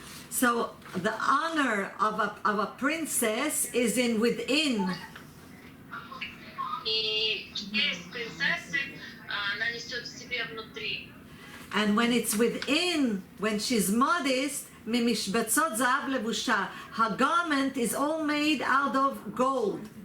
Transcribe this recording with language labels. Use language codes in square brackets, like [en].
[en] So the honor of a princess is in within. [ru] И честь принцессы, она несет в себе внутри. [en] And when it's within, when she's modest, [he] ממשבצות זהב לבושה, [en] her garment is all made out of gold.